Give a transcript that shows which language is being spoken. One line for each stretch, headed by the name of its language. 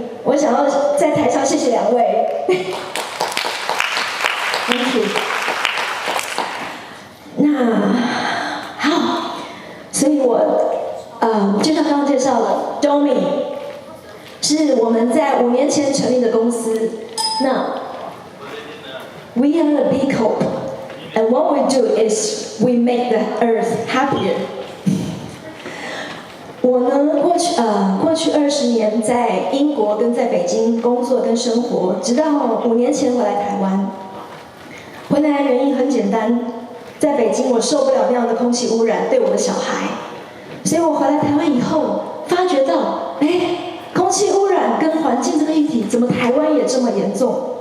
Chinese: 我想要在台上谢谢2位。
English: Thank you。
Chinese: 那好，所以我就像刚刚介绍了 ，Domi 是我们在5年前成立的公司。
English: 那 We are a B Corp, and what we do is we make the earth happier.
Chinese: 我呢，过去20年在英国跟在北京工作跟生活，直到5年前回来台湾。回来的原因很简单。在北京，我受不了那样的空气污染对我的小孩，所以我回来台湾以后，发觉到，空气污染跟环境这个议题，怎么台湾也这么严重？